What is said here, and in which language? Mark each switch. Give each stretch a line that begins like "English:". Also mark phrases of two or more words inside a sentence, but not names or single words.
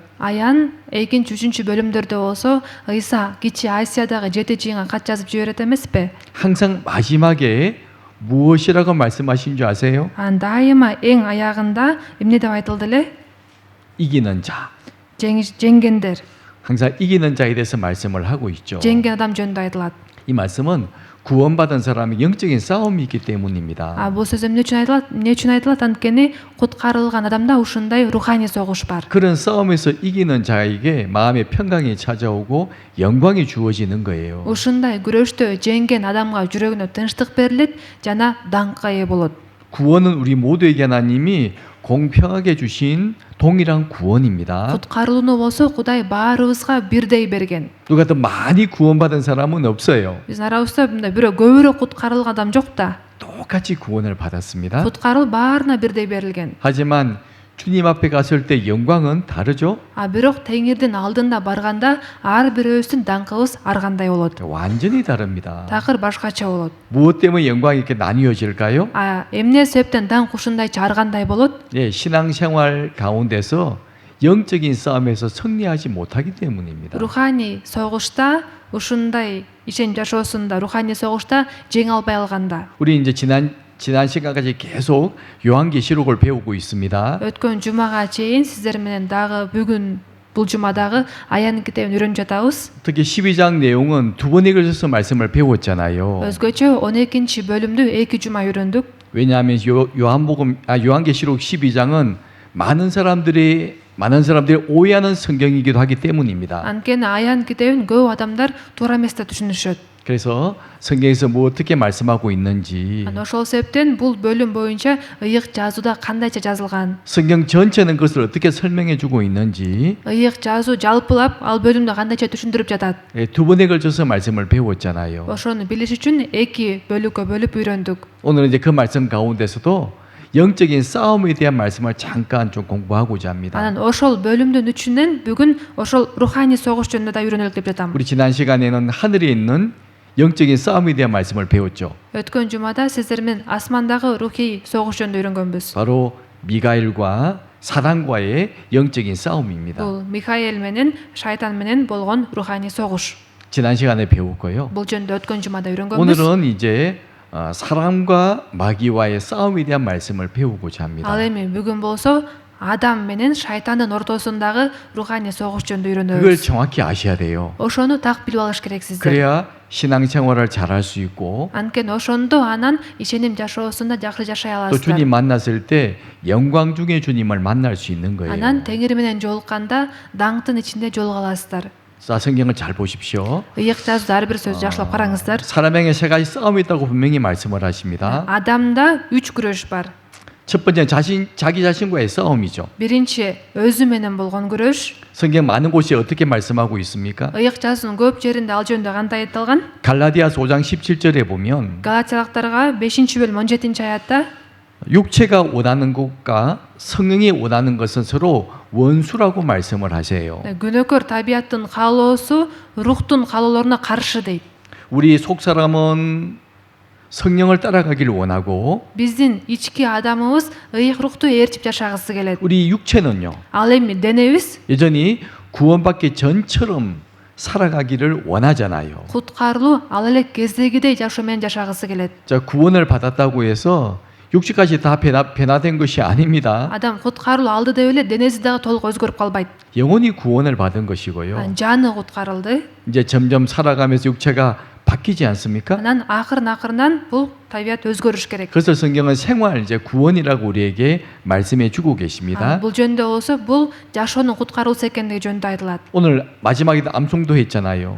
Kyrgyz: Аян 2-3 бөлүмдөрдө болсо Ыйса кичи Асиядагы 7 жыйынга кат жазып жиберет эмеспи?
Korean: 항상 마지막에 무엇이라고 말씀하신 줄 아세요?
Kyrgyz: Дайыма эң аягында эмне деп айтылды эле?
Korean: 이기는 자.
Kyrgyz: Жеңгендер.
Korean: 항상 이기는 자에 대해서 말씀을 하고 있죠.
Kyrgyz: Жеңген адам жөнүндө айтылат.
Korean: 이 말씀은 구원받은 사람의 영적인 싸움이 있기 때문입니다.
Kyrgyz: Бул сөз эмне үчүн айтылат? Эмне үчүн айтылат? Анткени куткарылган адамда ушундай руханий согуш бар.
Korean: 그런 싸움에서 이기는 자에게 마음의 평강이 찾아오고 영광이 주어지는 거예요.
Kyrgyz: Ушундай күрөштө жеңген адамга жүрөгүнө тынчтык берилет жана даңкка ээ болот.
Korean: 구원은 우리 모두에게 하나님이 공평하게 주신 동일한 구원입니다.
Kyrgyz: Куткарылууну болсо Кудай баарыбызга бирдей берген.
Korean: 누가 더 많이 구원받은 사람은 없어요.
Kyrgyz: Биздин арабызда мындай бирөө көбүрөөк куткарылган адам жок да.
Korean: 똑같이 구원을 받았습니다.
Kyrgyz: Куткаруу баарына бирдей берилген.
Korean: 하지만 주님 앞에 갔을 때 영광은 다르죠?
Kyrgyz: Бирок Теңирдин алдында барганда ар бирөөбүздүн даңкыбыз ар кандай болот.
Korean: 완전히 다릅니다.
Kyrgyz: Такыр башкача болот.
Korean: 무엇 때문에 영광이 이렇게 나뉘어질까요?
Kyrgyz: Эмне себептен даңк ушундайча ар кандай болот?
Korean: 예, 신앙생활 가운데서 영적인 싸움에서 승리하지 못하기 때문입니다.
Kyrgyz: Руханий согушта ушундай ишен жашоосунда руханий согушта жеңе албай алганда.
Korean: 우리 이제 지난 시간까지 계속 요한계시록을 배우고 있습니다.
Kyrgyz: Өткөн жумага чейин сиздер менен дагы бүгүн бул жумадагы Аян китебин үйрөнүп жатабыз.
Korean: 특히 12장 내용은 두 번에 걸쳐서 말씀을 배웠잖아요.
Kyrgyz: Өзгөчө 12 бөлүмдү 2 жума үйрөндүк.
Korean: 왜냐하면 요한계시록 12장은 많은 사람들이 오해하는 성경이기도 하기 때문입니다.
Kyrgyz: Анткени Аян китебин көп адамдар туура эмес деп түшүнүшөт.
Korean: 그래서 성경에서 뭐 어떻게 말씀하고 있는지
Kyrgyz: Ошол себептен бул бөлүм боюнча ыйык жазууда кандайча жазылган,
Korean: 성경 전체는 그것을 어떻게 설명해 주고 있는지
Kyrgyz: ыйык жазуу жалпылап ал бөлүмдү кандайча түшүндүрүп жатат.
Korean: 두 번에 걸쳐서 말씀을 배웠잖아요.
Kyrgyz: Ошону билиш үчүн 2 бөлүккө бөлүп үйрөндүк.
Korean: 오늘은 이제 그 말씀 가운데서도 영적인 싸움에 대한 말씀을 잠깐 좀 공부하고자 합니다.
Kyrgyz: Анан ошол бөлүмдүн үчүнөн бүгүн ошол руханий согуш жөнүндө да үйрөнөлүк деп жатам.
Korean: 우리 지난 시간에는 하늘에 있는 영적인 싸움에 대한 말씀을 배웠죠.
Kyrgyz: Өткөн жумада сиздер менен асмандагы рухий согуш жөнүндө үйрөнгөнбүз.
Korean: 바로 미가엘과 사단과의 영적인 싸움입니다.
Kyrgyz: Бул Михаил менен шайтан менен болгон руханий согуш.
Korean: 지난 시간에 배웠고요.
Kyrgyz: Бул жөнүндө өткөн жумада үйрөнгөнбүз.
Korean: 오늘은 이제 사람과 마귀와의 싸움에 대한 말씀을 배우고자 합니다.
Kyrgyz: Ал эми бүгүн болсо адам менен шайтандын ортосундагы руханий согуш жөнүндө
Korean: 그걸
Kyrgyz: үйрөнөбүз.
Korean: 정확히 아셔야 돼요.
Kyrgyz: Ошону так билип алыш керексиздер.
Korean: 그래야 신앙생활을 잘할 수 있고
Kyrgyz: Анткени ошондо анан ишеним жашоосунда жакшы жашай
Korean: 또
Kyrgyz: аласыздар.
Korean: 주님 만났을 때 영광 중에 주님을 만날 수 있는 거예요.
Kyrgyz: Анан теңир менен жолукканда даңктын ичинде жолуга аласыздар.
Korean: 자, 성경을 잘 보십시오.
Kyrgyz: Ыйык жазууда ар бир сөздү жакшылап караңыздар.
Korean: 사람에게 세 가지 싸움이 있다고 분명히 말씀을 하십니다.
Kyrgyz: Адамда 3 күрөш бар.
Korean: 첫 번째 자기 자신과의 싸움이죠.
Kyrgyz: Биринчи өзү менен болгон күрөш.
Korean: 성경 많은 곳이 어떻게 말씀하고 있습니까?
Kyrgyz: Ыйык жазуунун көп жеринде ал жөнүндө кандай айтылган?
Korean: 갈라디아서 5장 17절에 보면
Kyrgyz: Галатиялыктарга 5-бөлүм 17-аятта
Korean: 육체가 원하는 것과 성령이 원하는 것은 서로 원수라고 말씀을 하세요.
Kyrgyz: күнөөкөр табияттын каалоосу рухтун каалоолоруна каршы дейт.
Korean: 우리 속 사람은 성령을 따라가기를 원하고
Kyrgyz: Биздин ички адамыбыз ыйык рухту ээрчип жашагысы келет.
Korean: 우리 육체는요.
Kyrgyz: Ал эми денебиз
Korean: 여전히 구원받기 전처럼 살아가기를 원하잖아요.
Kyrgyz: куткарылуу ал эле кездегидей жашоо менен жашагысы келет.
Korean: 자, 구원을 받았다고 해서 육체까지 다 변화된 것이 아닙니다.
Kyrgyz: Адам куткарылуу алды деп эле денеси дагы толук өзгөрүп калбайт.
Korean: 영혼이 구원을 받은 것이고요.
Kyrgyz: Жаны куткарылды.
Korean: 이제 점점 살아가면서 육체가 바뀌지 않습니까?
Kyrgyz: Анан акырын бул табият өзгөрүш керек.
Korean: 그래서 성경은 생활 이제 구원이라고 우리에게 말씀해 주고 계십니다.
Kyrgyz: Бул жөнүндө болсо бул жашоонун куткаруусу экендиги жөнүндө айтылат.
Korean: 오늘 마지막에도 암송도 했잖아요.